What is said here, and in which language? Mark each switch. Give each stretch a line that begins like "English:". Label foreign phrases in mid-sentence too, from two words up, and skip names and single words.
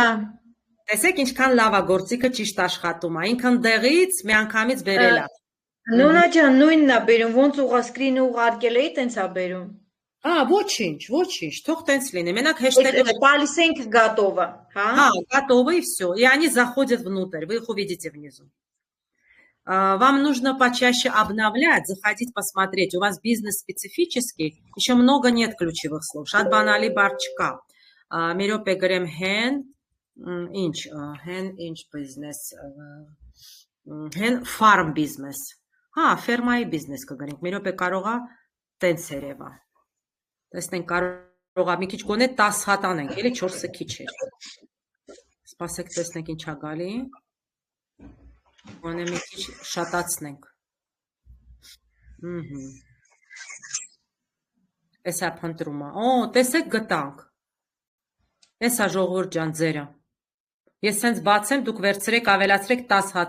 Armenian: Տեսեք, ինչքան լավ է գործիքը ճիշտ աշխատում է։ Ինքն դեղից միանգամից բերել է։ Նոնա ջան, նույնն է բերում, ոնց ուղղասկրինը ուղարկել էի, տենց է բերում։ Ոչինչ, թող տենց լինի։ Մենակ хэштեգը տալիս ենք готово, հա,
Russian: готово и все. И они заходят внутрь, вы их увидите внизу. Вам нужно почаще обновлять, заходить посмотреть. У вас бизнес специфический, еще много нет ключевых слов.
Armenian: Շատ բանալի բառ չկա։ Մի րոպե գրեմ ինչ business,
English: farm business։
Armenian: Հա, ֆերմայի բիզնես կգրենք։ Մի րոպե կարող է տենց երևա։ Տեսնենք կարող է մի քիչ գոնե 10 հատ անենք, էլի 4-ը քիչ էր։ Սպասեք տեսնենք ինչա գալի։ Գոնե մի քիչ շատացնենք։ Էսա փնտրումը։ Օ, տեսեք գտանք։ Էսա ժողովուրդ ջան ձերը։ Ես սենց բացեմ, դուք վերցրեք, ավելացրեք 10 հատ